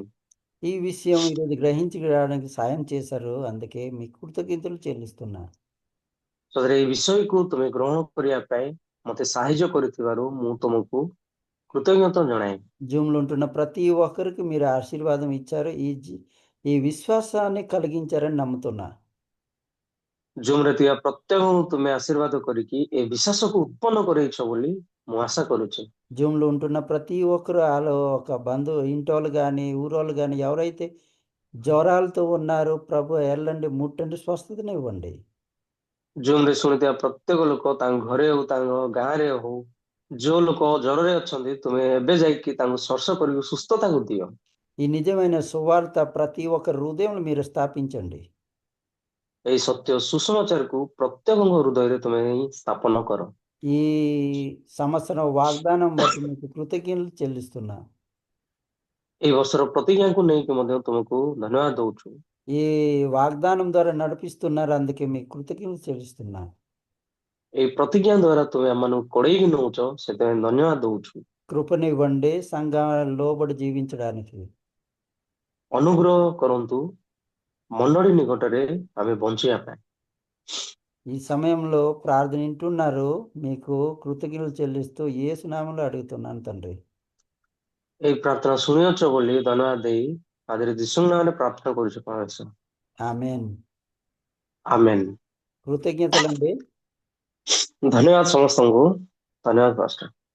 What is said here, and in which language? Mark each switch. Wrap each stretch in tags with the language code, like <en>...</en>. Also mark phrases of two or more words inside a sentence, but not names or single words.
<te>ఈ విషయం ఈరోజు గ్రహించడానికి సాయం చేశారు, అందుకే మీకు కృతజ్ఞతలు చెల్లిస్తున్నా.</te> <or>ସତରେ ଏଇ ବିଷୟକୁ ତୁମେ ଗ୍ରହଣ କରିବା ପାଇଁ ମତେ ସାହାଯ୍ୟ କରିଥିବାରୁ ମୁଁ ତୁମକୁ కృతజ్ఞత జଣାଏ।</or> <te>జూమ్లో ఉంటున్న ప్రతి ఒక్కరికి మీరు ఆశీర్వాదం ఇచ్చారు, ఈ విశ్వాసాన్ని కలిగించారని నమ్ముతున్నా.</te> <or>ଜୁମ୍ ରେ ଥିବା ପ୍ରତ୍ୟେକଙ୍କୁ ତୁମେ ଆଶୀର୍ବାଦ କରିକି ଏ ବିଶ୍ୱାସକୁ ଉତ୍ପନ୍ନ କରେଇଛ ବୋଲି ମୁଁ ଆଶା କରୁଛି।</or> <te>జూమ్లో ఉంటున్న ప్రతి ఒక్కరు వాళ్ళు ఒక ఇంటోళ్ళు కానీ ఊరోళ్ళు కానీ ఎవరైతే జ్వరాలతో ఉన్నారో ప్రభు వెళ్ళండి, ముట్టండి, స్వస్థతనివ్వండి.</te> <or>ଜୁମ୍ ରେ ଶୁଣିଥିବା ପ୍ରତ୍ୟେକ ଲୋକ ତାଙ୍କ ଘରେ ହଉ ତାଙ୍କ ଗାଁରେ ହଉ ଯୋଉ ଲୋକ ଜ୍ୱରରେ ଅଛନ୍ତି ତୁମେ ଏବେ ଯାଇକି ତାଙ୍କୁ ସ୍ପର୍ଶ କରିକି ସୁସ୍ଥତାକୁ ଦିଅ।</or> <te>ఈ నిజమైన సువార్త ప్రతి ఒక్కరి హృదయంలో మీరు స్థాపించండి.</te> <or>ଏଇ ସତ୍ୟ ସୁସମାଚାରକୁ ପ୍ରତ୍ୟେକଙ୍କ ହୃଦୟରେ ତୁମେ ସ୍ଥାପନ କର।</or> <te>ఈ సంవత్సరం వాగ్దానం బట్టి మీకు కృతజ్ఞతలు చెల్లిస్తున్నా.</te> <or>ଏଇ ବର୍ଷର ପ୍ରତିଜ୍ଞାକୁ ନେଇକି ମଧ୍ୟ ତୁମକୁ ଧନ୍ୟବାଦ ଦଉଛୁ।</or> <te>ఈ వాగ్దానం ద్వారా నడిపిస్తున్నారు, అందుకే మీకు కృతజ్ఞతలు చెల్లిస్తున్నా.</te> <or>ଏଇ ପ୍ରତିଜ୍ଞା ଦ୍ୱାରା ତୁମେ ଆମମାନଙ୍କୁ କଡେଇକି ନଉଛ ସେଥିପାଇଁ ଧନ୍ୟବାଦ ଦଉଛୁ।</or> <te>కృపనివ్వండి సంఘాలలో లోబడి జీవించడానికి.</te> <or>ଅନୁଗ୍ରହ କରନ୍ତୁ ମଣ୍ଡଳୀ ନିକଟରେ ଆମେ ବଞ୍ଚିବା ପାଇଁ।</or> <te>ఈ సమయంలో ప్రార్థన వింటున్నారు, మీకు కృతజ్ఞతలు చెల్లిస్తూ యేసు నామములో అడుగుతున్నాను తండ్రి.</te> <or>ଏଇ ପ୍ରାର୍ଥନା ଶୁଣିଅଛ ବୋଲି ଧନ୍ୟବାଦ ଦେଇ ଆଜିର ଯୀଶୁଙ୍କ ନାମରେ ପ୍ରାର୍ଥନା କରୁଛୁ ପରମେଶ୍ୱର।</or> <te>ఆమేన్.</te> <or>ଆମେନ୍।</or> <te>కృతజ్ఞతలండి.</te> <or>ଧନ୍ୟବାଦ ସମସ୍ତଙ୍କୁ। ଧନ୍ୟବାଦ ପାଷ୍ଟର।</or>